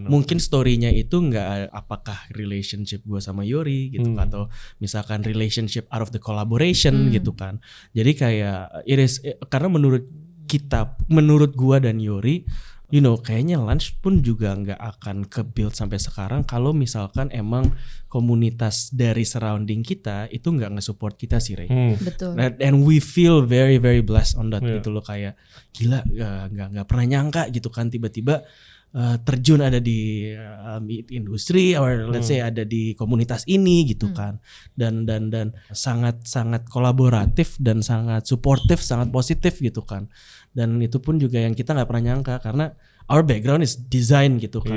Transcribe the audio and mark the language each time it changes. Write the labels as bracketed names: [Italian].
[Indonesian] mungkin story-nya itu nggak apakah relationship gua sama Yori gitu atau misalkan relationship [English] out of the collaboration [Indonesian] gitu kan. Jadi kayak karena menurut gua dan Yori, kayaknya lunch pun juga nggak akan ke-build sampai sekarang kalau misalkan emang komunitas dari surrounding kita itu nggak nge-support kita sih, Ray. Betul. [English] And we feel very very blessed on that Yeah. [Indonesian] gitu loh, kayak gila nggak pernah nyangka gitu kan tiba-tiba terjun ada di meat industry or let's say ada di komunitas ini gitu kan, dan sangat kolaboratif dan sangat suportif, sangat positif gitu kan, dan itu pun juga yang kita nggak pernah nyangka karena [English] our background is design [Indonesian] gitu kan.